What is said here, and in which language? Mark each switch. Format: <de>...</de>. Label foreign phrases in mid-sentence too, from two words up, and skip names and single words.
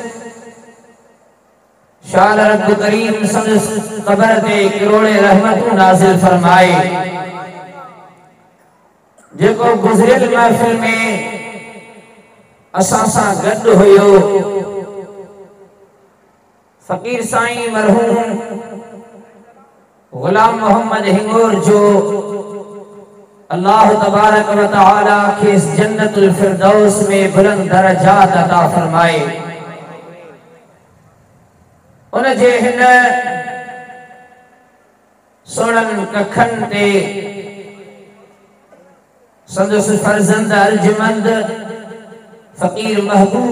<sd>शाल रब करीम संदस कबर ते करोड़े रहमतूं नाज़िल फरमाए। जेको गुज़रियल महफिल में असां सां गॾु हुयो फकीर साईं मरहूम गुलाम मोहम्मद हिंगोर जो</sd> <ar>الله تبارك وتعالى</ar> <sd>के</sd> <ar>جنة الفردوس</ar> <sd>में बुलंद दरजात अता फरमाए। उन जे हिन सोणन कखन ते संदस फर्जंद अर्जमंद फकीर महबूब</sd>